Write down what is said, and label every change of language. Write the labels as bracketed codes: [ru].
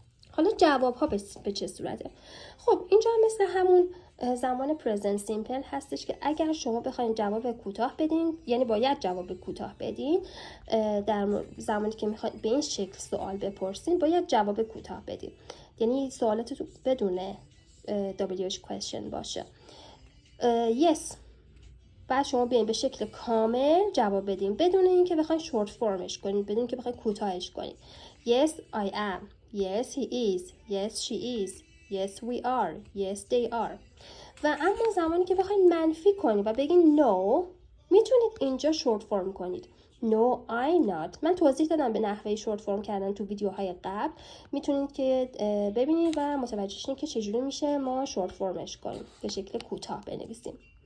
[fa] حالا جواب ها به چه صورته؟ خب اینجا مثل همون زمان present simple هستش که اگر شما بخواید جواب کوتاه بدین، یعنی باید جواب کوتاه بدین، در زمانی که میخواید به این شکل سوال بپرسین باید جواب کوتاه بدین، یعنی سوالات بدون WH question باشه. yes بعد شما بیاین به شکل کامل جواب بدین بدون اینکه بخواید شورت فرمش کنید، بدون اینکه بخواید کوتاهش کنید. [en] yes I am, yes he is, yes she is, yes we are, yes they are. [fa] و اما زمانی که بخواید منفی کنید و بگین no، میتونید اینجا شورت فرم کنید. [en] no I not. [fa] من توضیح دادم به نحوه شورت فرم کردن تو ویدیوهای قبل، میتونید که ببینید و متوجه شید که چجوری میشه ما شورت فرمش کنیم، به شکل کوتاه بنویسیم.